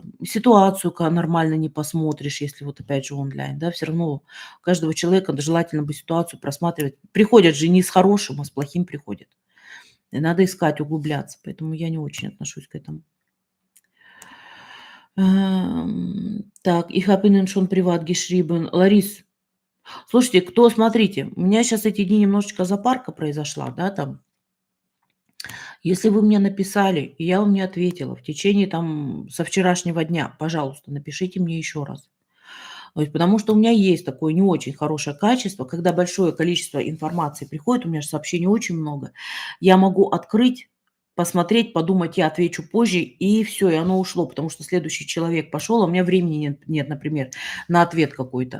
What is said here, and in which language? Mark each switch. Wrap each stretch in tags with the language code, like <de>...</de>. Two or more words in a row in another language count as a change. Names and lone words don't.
<ru>Ситуацию нормально не посмотришь, если вот опять же онлайн, да, все равно у каждого человека желательно бы ситуацию просматривать. Приходят же не с хорошим, а с плохим приходят. И надо искать, углубляться. Поэтому я не очень отношусь к этому. Так,</ru> <de>ich habe Ihnen schon privat geschrieben.</de> <ru>Ларис, слушайте, смотрите, у меня сейчас эти дни немножечко запарка произошла, да, там. Если вы мне написали, и я вам не ответила в течение там со вчерашнего дня, пожалуйста, напишите мне еще раз. То есть потому что у меня есть такое не очень хорошее качество, когда большое количество информации приходит, у меня же сообщений очень много, я могу открыть, посмотреть, подумать, я отвечу позже, и все, и оно ушло, потому что следующий человек пошел, а у меня времени нет, например, на ответ какой-то.</ru>